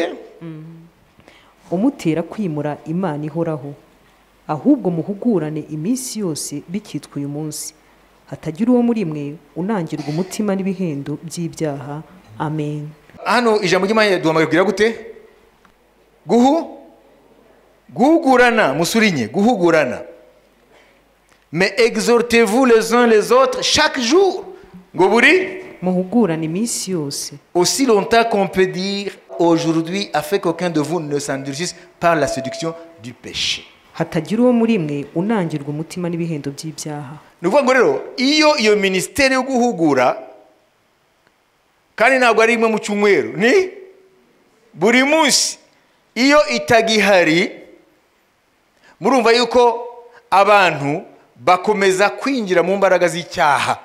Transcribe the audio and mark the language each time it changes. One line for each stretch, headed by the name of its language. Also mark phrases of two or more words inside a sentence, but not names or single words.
Kinyarwanda: Umutera kwimura Imana ihoraho, ahubwo muhugurane iminsi yose bikitwa uyu munsi, hatagira uwo muri mwe unangirwa umutima n'ibihendo by'ibyaha. Amen. Hano ijambo ry'Imana duhamagara gute? Guhugurana, musurinye, guhugurana.
French: Mais exhortez-vous les uns les autres chaque jour.
Kinyarwanda: Ngo buri muhugurane iminsi yose.
French: Aussi longtemps qu'on peut dire aujourd'hui, afin qu'aucun de vous ne s'endurcisse par la séduction du péché.
Kinyarwanda: Hatagira uwo muri mwe unangirwa umutima n'ibihendo by'ibyaha. Nuvuga ngo rero iyo ministère yo guhugura kandi ntabwo ari imwe mu cyumweru, ni buri munsi. Iyo itagihari, murumva yuko abantu bakomeza kwinjira mu mbaraga z'icyaha.